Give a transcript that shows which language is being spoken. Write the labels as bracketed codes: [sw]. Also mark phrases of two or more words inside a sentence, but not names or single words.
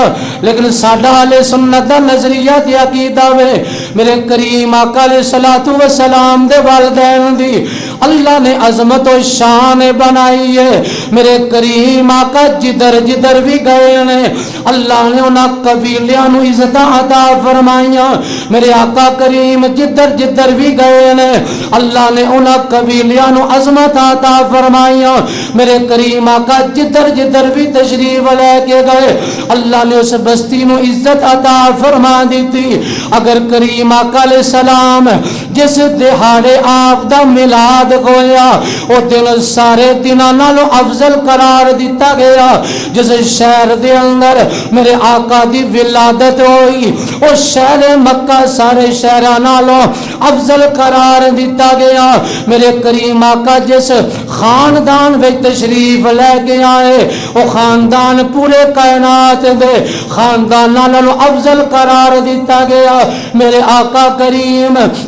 [pa] لیکن ساڈا اہل سنت دا نظریہ تے عقیدہ وے میرے کریم آقا [ar] علیہ السلام [pa] دے والدین دی اللہ نے عظمت و شان بنائی ہے میرے کریم آقا جدر جدر بھی گئے نے اللہ نے انہاں قبیلیاں نو عزت عطا فرمائیاں میرے آقا کریم جدر جدر بھی گئے نے اللہ نے انہاں قبیلیاں نو عظمت عطا فرمائیاں میرے کریم آقا جدر جدر بھی تشریف لے کے گئے اللہ نے اس بستی نو عزت عطا فرما دیتی اگر کریم آقا علیہ السلام جس دہاڑے آپ دا ملاد ہویا او دن سارے دنوں نالوں افضل قرار دیتا گیا جس شہر دے اندر میرے آقا دی ولادت ہوئی او شہر مکہ سارے شہراں نالوں افضل قرار دیتا گیا میرے کریم آقا جس خاندان وچ تشریف لے کے آئے او خاندان پورے کائنات دے خاندان نالوں افضل قرار دیتا گیا میرے آقا کریم